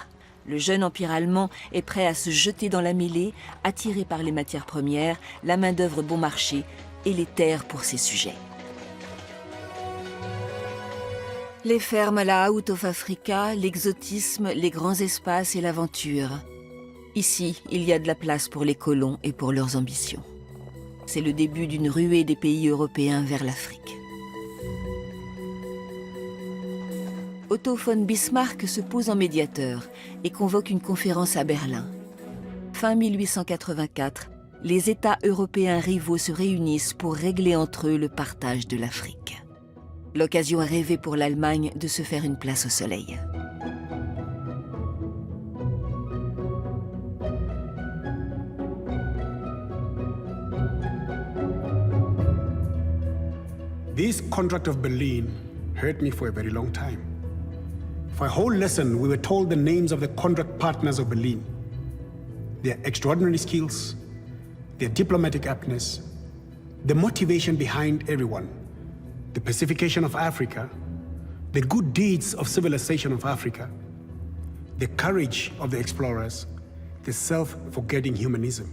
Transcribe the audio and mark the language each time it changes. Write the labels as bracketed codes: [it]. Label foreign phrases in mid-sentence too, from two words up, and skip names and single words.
[fr] Le jeune empire allemand est prêt à se jeter dans la mêlée, attiré par les matières premières, la main-d'œuvre bon marché et les terres pour ses sujets. Les fermes à la Out of Africa, l'exotisme, les grands espaces et l'aventure. Ici, il y a de la place pour les colons et pour leurs ambitions. C'est le début d'une ruée des pays européens vers l'Afrique. Otto von Bismarck se pose en médiateur et convoque une conférence à Berlin. Fin 1884, les États européens rivaux se réunissent pour régler entre eux le partage de l'Afrique. L'occasion rêvée pour l'Allemagne de se faire une place au soleil. [en] This contract of Berlin hurt me for a very long time. For a whole lesson, we were told the names of the contract partners of Berlin, their extraordinary skills, their diplomatic aptness, the motivation behind everyone, the pacification of Africa, the good deeds of civilization of Africa, the courage of the explorers, the self-forgetting humanism.